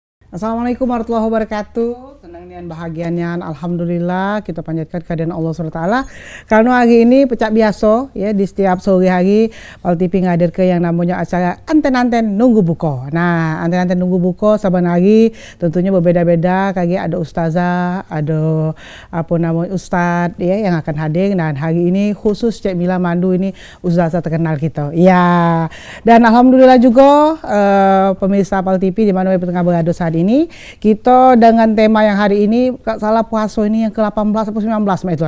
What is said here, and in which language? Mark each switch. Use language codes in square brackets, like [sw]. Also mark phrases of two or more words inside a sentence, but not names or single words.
[ar] السلام عليكم ورحمة الله وبركاته. [id] Senang dan bahagianya, alhamdulillah kita panjatkan kehadiran Allah SWT. Karena hari ini pecah biasa ya, di setiap sore hari Pal TV ngadir ke yang namanya acara anten-anten nunggu buko. Nah, anten-anten nunggu buko saban hari tentunya berbeda-beda. Kayak ada ustazah, ada ustadz ya yang akan hadir. Dan hari ini khusus Cik Mila Mandu ini ustazah terkenal kita. Ya. Dan alhamdulillah juga pemirsa Pal TV di mana tengah berada saat ini, kita dengan tema yang hari ini salah puasa ini yang ke-18 atau 19 itulah.